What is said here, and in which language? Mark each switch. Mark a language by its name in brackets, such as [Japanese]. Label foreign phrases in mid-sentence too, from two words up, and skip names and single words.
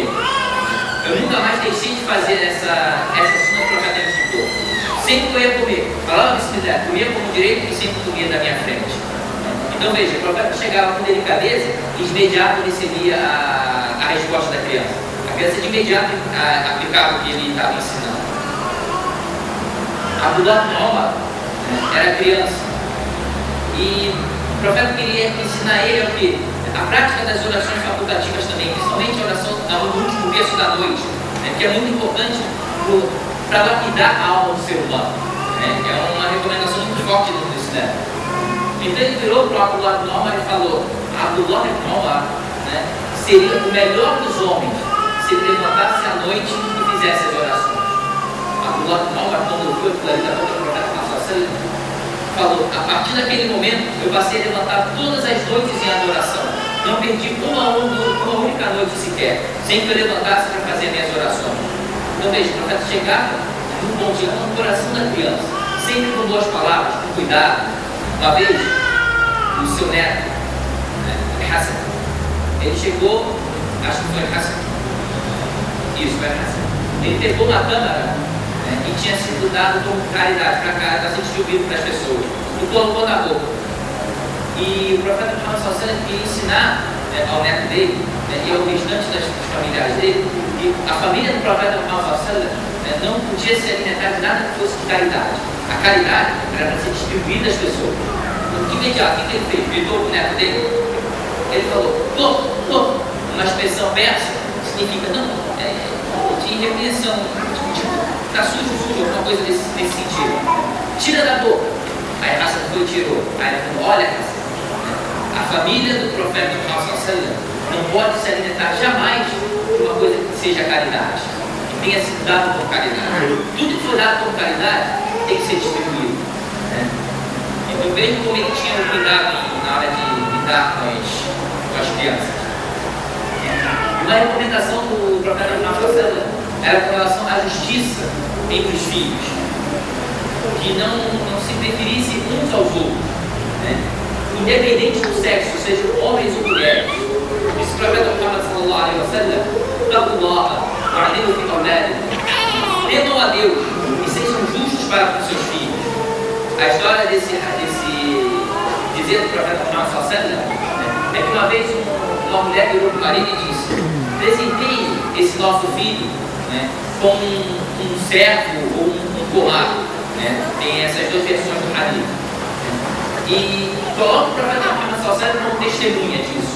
[Portuguese] Eu nunca mais deixei de fazer essa sunna que o profeta me ensinou. Sempre que eu ia comer, falava Bismillah, comia com a mão direita e sempre comia da minha frente. Então veja, o profeta chegava com delicadeza e de imediato recebia a resposta da criança. A criança de imediato aplicava o que ele estava ensinando. Abdullah ibn Umar era criança e o profeta queria ensinar ele o quê? A prática das orações facultativas também, principalmente a oração no último terço da noite, que é muito importante para lapidar a alma do ser humano. É uma recomendação muito forte dentro do Islã. Então ele virou para o Abdullah ibn Umar e falou: Abdullah ibn Umar seria o melhor dos homens se ele levantasse à noite e fizesse as orações. Abdullah ibn Umar, quando ouviu aquilo ali da boca do profeta Muhammad, falou: a partir daquele momento eu passei a levantar todas as noites em adoração. Não perdi uma única noite sequer, sem que eu levantasse para fazer minhas orações. Então veja, o profeta chegava num bom dia no coração da criança, sempre com boas palavras, com cuidado. Uma vez, o seu neto, Hassan, ele chegou, acho que foi Hassan, isso, foi Hassan. Ele pegou uma câmara e tinha sido dado como caridade para ser distribuído para as pessoas, e colocou na boca. E o profeta Muhammad [Arabic] sallallahu alaihi wasallam [Portuguese] queria ensinar ao neto dele e ao restante das familiares dele que a família do profeta Muhammad [Arabic] sallallahu alaihi wasallam [Portuguese] não podia se alimentar de nada que fosse de caridade. A caridade era para ser distribuída às pessoas. O que ele fez? Gritou para o neto dele. Ele falou, uma expressão persa, significa não, de repreensão, está sujo, alguma coisa desse sentido. Tira da boca. Aí a raça foi e tirou. Aí ele falou, olha, a família do profeta Muhammad [Arabic] sallallahu alaihi wasallam [Portuguese] não pode se alimentar jamais de uma coisa que seja caridade, que tenha sido dado por caridade. Tudo que for dado por caridade tem que ser distribuído. Então veja como ele tinha um cuidado na hora de lidar com as crianças. Uma recomendação do profeta Muhammad [Arabic] sallallahu alaihi wasallam [Portuguese] era com relação à justiça entre os filhos, que não se preferisse uns aos outros, independente do sexo, sejam homens ou mulheres. Esse profeta Muhammad [Arabic] sallallahu alaihi wasallam, [Portuguese] temam a Deus e sejam justos para com seus filhos. A história desse dizer do profeta Muhammad [Arabic] sallallahu alaihi wasallam [Portuguese] é que uma vez uma mulher virou para o marido e disse: presenteie esse nosso filho com um servo ou um pomar. Tem essas duas versões do hadith. E coloca o profeta Muhammad [Arabic] sallallahu alaihi wasallam [Portuguese] como testemunha disso.